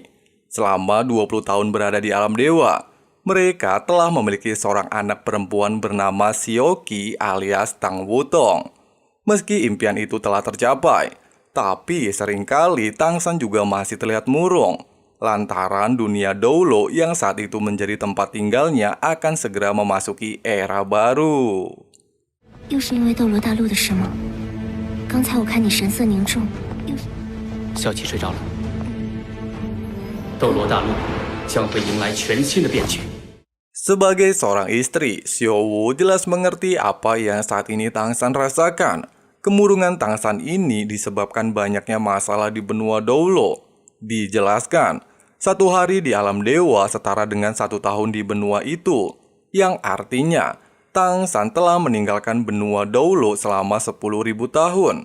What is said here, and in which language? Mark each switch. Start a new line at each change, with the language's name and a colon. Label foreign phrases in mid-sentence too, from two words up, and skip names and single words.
Indonesian: Selama 20 tahun berada di alam dewa, mereka telah memiliki seorang anak perempuan bernama Xiaoqi alias Tang Wutong. Meski impian itu telah tercapai, tapi seringkali Tangsan juga masih terlihat murung. Lantaran dunia Doulo yang saat itu menjadi tempat tinggalnya akan segera memasuki era baru.
Chinese: 又是因为斗罗大陆的事吗？刚才我看你神色凝重，小七睡着了。斗罗大陆将会迎来全新的变局。
Indonesian: Sebagai seorang istri, Xiaowu jelas mengerti apa yang saat ini Tangsan rasakan. Kemurungan Tangsan ini disebabkan banyaknya masalah di benua Doulo. Dijelaskan, satu hari di alam dewa setara dengan 1 tahun di benua itu, yang artinya Tangsan telah meninggalkan benua Doulo selama 10.000 tahun.